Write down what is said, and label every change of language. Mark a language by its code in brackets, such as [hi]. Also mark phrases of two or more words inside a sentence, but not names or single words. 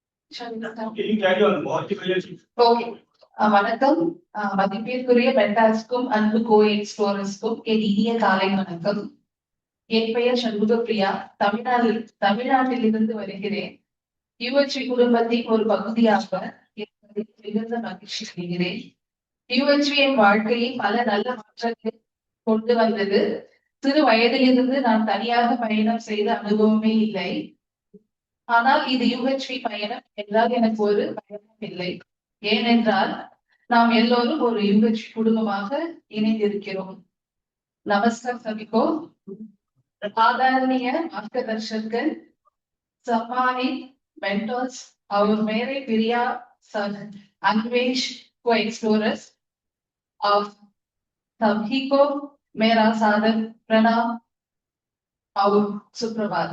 [en] Shall we start? Okay, you carry on. [hi] बहुत ही बढ़िया चीज. [en] Okay. [ta] வணக்கம் மதிப்பிற்குரிய பெண்டாஸ்க்கும் அன்பு கோய எக்ஸ்ப்ளோரர்ஸ்க்கும் என் இனிய காலை வணக்கம். என் பெயர் சண்முகப்பிரியா. தமிழ்நாட்டிலிருந்து வருகிறேன். யூஎச்வி குடும்பத்தின் ஒரு பகுதியாக இருப்பதில் மிகுந்த மகிழ்ச்சி அடைகிறேன். யூஎச்வி என் வாழ்க்கையில் பல நல்ல மாற்றங்களை கொண்டு வந்தது. சிறு வயதிலிருந்து நான் தனியாக பயணம் செய்த அனுபவமே இல்லை. ஆனால் இது யூஹெச்வி பயணம் என்றால் எனக்கு ஒரு பயணம் இல்லை. ஏனென்றால் நாம் எல்லோரும் ஒரு யூஹெச்வி குடும்பமாக இணைந்திருக்கிறோம். [hi] நமஸ்கார் சபிகோ. आदरणीय मार्गदर्शकगण, सम्मानित मेंटर्स और मेरे प्रिय अन्वेष को एक्सप्लोरर्स और सभी को मेरा सादर प्रणाम और सुप्रभात.